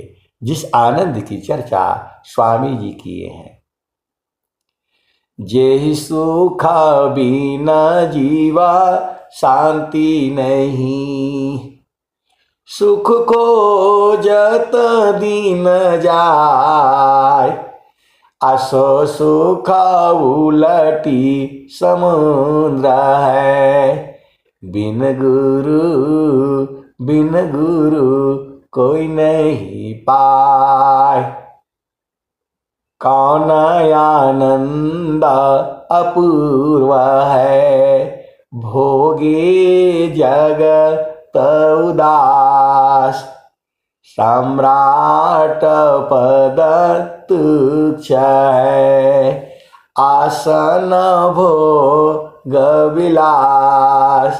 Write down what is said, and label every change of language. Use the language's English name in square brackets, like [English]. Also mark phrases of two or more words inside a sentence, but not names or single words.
[Hindi] जिस आनंद की चर्चा स्वामी जी किए हैं, जेहि सुख बिना जीवा शांति नहीं, सुख को जत दिन जाय, असो सुख उलटी समुद्र है, बिन गुरु कोई नहीं पाए। कौन आनंद अपूर्व है, भोगे जगत उदास, सम्राट पद तुच्छ है, आसन भोग विलास।